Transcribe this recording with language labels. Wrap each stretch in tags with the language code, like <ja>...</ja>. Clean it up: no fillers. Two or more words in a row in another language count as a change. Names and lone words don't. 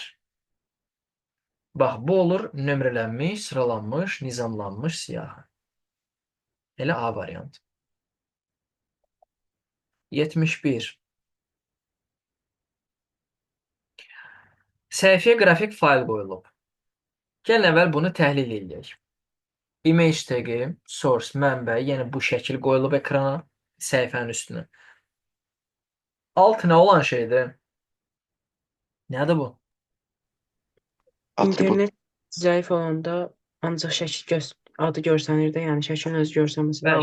<az>Bax, bu olur nömrələnmiş, sıralanmış, nizamlanmış siyahı. Elə A variantı. 71. Səhifəyə qrafik fayl qoyulub. Gəlin əvvəl bunu təhlil edək.</az> <en>Image tagi, source,</en> <az>mənbə, yəni bu şəkil qoyulub ekrana, səhifənin üstünə. Alt nə olan şeydir? Nədir bu? Atribut. İnternet zəif olanda ancaq adı görsənir də, yəni şəklin özü görsənməsə də</az>